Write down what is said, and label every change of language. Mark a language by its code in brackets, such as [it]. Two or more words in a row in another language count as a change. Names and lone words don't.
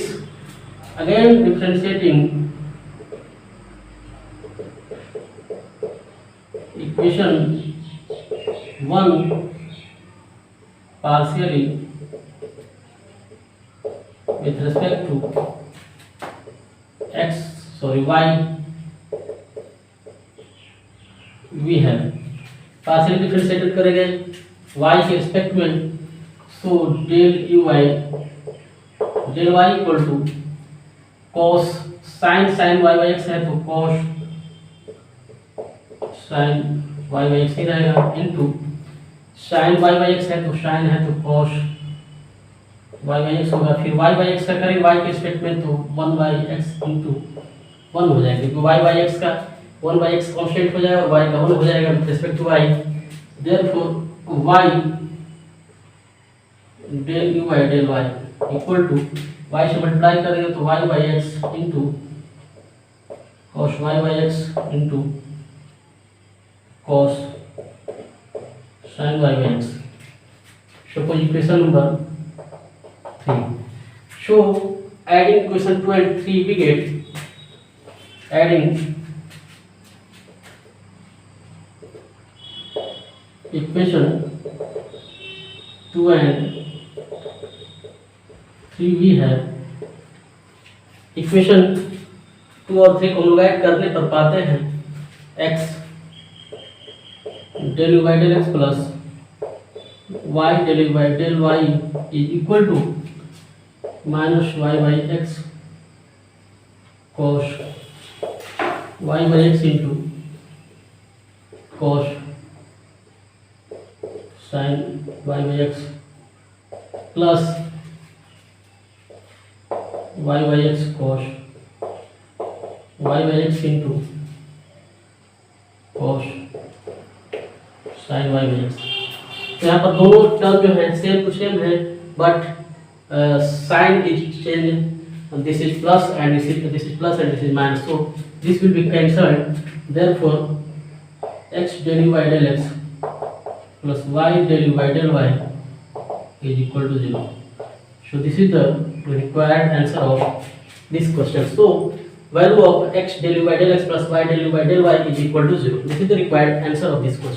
[en] Again differentiating equation 1 partially with respect to y, we have partially differentiated [hi] करेंगे y के रिस्पेक्ट में. सो del y [en] equal to [hi] cos sin y by x है तो cos sin y by x ही रहेगा, इंटू sin y by x है तो sin है तो cos y by x होगा. फिर y by x का करेंगे y के रिस्पेक्ट में तो 1 by x इंटू 1 हो जाएगा, क्योंकि y by x का 1 by x कांस्टेंट हो जाएगा और y का 1 हो जाएगा [en] with respect to [hi] y. [en] Therefore y del u by del y equal to y [hi] से मल्टीप्लाई करेंगे तो [en] y by x into cos y by x into cos sin y by x. Suppose equation number 3. So adding equation 2 and 3, we get adding equation 2 and 3, we have [hi] इक्वेशन 2 और 3 को हम लोग ऐड करने पर पाते हैं [en] x del u by del x plus y del u by del y is equal to minus y by x cos y by x into cos sin y by x plus y by x cos y by x into cos sin y by x. [hi] तो यहाँ पर दोनों टर्म जो है [en] same to same [hi] है, [en] but sign is change. This is plus and this is plus and this is minus, so this will be cancelled. देयरफॉर x del u by del x plus y del u by del y is equal to 0. So this is the required answer of this question. So value of x del u by del x plus y del u by del y is equal to 0. This is the required answer of this question.